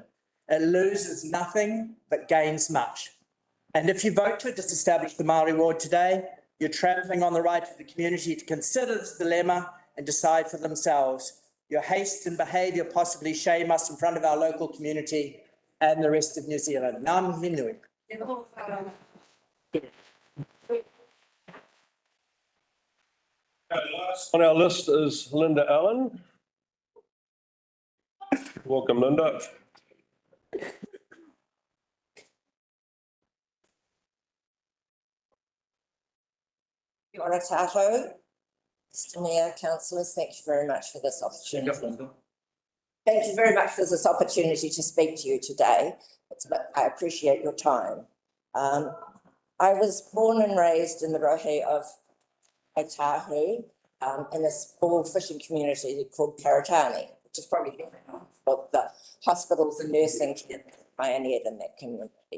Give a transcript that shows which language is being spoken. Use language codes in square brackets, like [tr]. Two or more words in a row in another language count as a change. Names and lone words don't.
[en] It loses nothing but gains much. And if you vote to disestablish the Māori ward today, you're trampling on the right of the community to consider this dilemma and decide for themselves. Your haste and behaviour possibly shame us in front of our local community and the rest of New Zealand. [mi] Ngā mihi nui. [en] Last on our list is Linda Allen. Welcome, Linda. [mi] Kia ora tātou. [en] Mr Mayor, councillors, thank you very much for this opportunity. Thank you very much for this opportunity to speak to you today. I appreciate your time. I was born and raised in the rohe of Otahu, in a small fishing community called Karitani, which is probably what the hospitals and nursing care pioneered in that community.